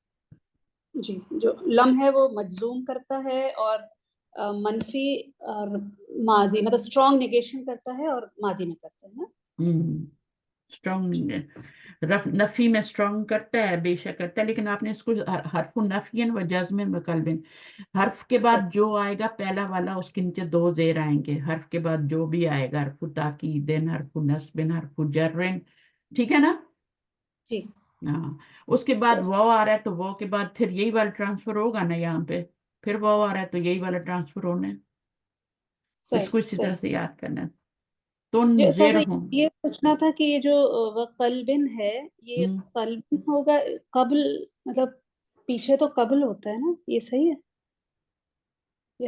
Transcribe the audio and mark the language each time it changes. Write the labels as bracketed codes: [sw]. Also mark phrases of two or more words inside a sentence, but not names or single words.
[ur] جی. جو لم ہے وہ مجزوم کرتا ہے اور منفی اور ماضی مطلب [en] strong negation [ur] کرتا ہے اور ماضی میں کرتا ہے نا. اسٹرانگ نفی میں اسٹرانگ کرتا ہے، بے شک کرتا ہے، لیکن آپ نے اس کو [ar] حرف نفین و جزم و قلبن، [ur] حرف کے بعد جو آئے گا پہلا والا اس کے نیچے دو زیر آئیں گے، حرف کے بعد جو بھی آئے گا، [ar] حرف تاکیدن، حرف نصبن، حرف جرن، [ur] ٹھیک ہے نا. جی ہاں، اس کے بعد yes. واو آ رہا ہے تو واو کے بعد پھر یہی والا ٹرانسفر ہوگا نا یہاں پہ، پھر واو آ رہا ہے تو یہی والا ٹرانسفر ہونا ہے. اس صحیح کو اسی صحیح. طرح سے یاد کرنا ہے. جو استاذہ تنذرہم، یہ پوچھنا تھا کہ یہ جو قلبن ہے یہ قلبن ہوگا قبل مطلب پیچھے تو قبل ہوتا ہے نا، یہ صحیح ہے یا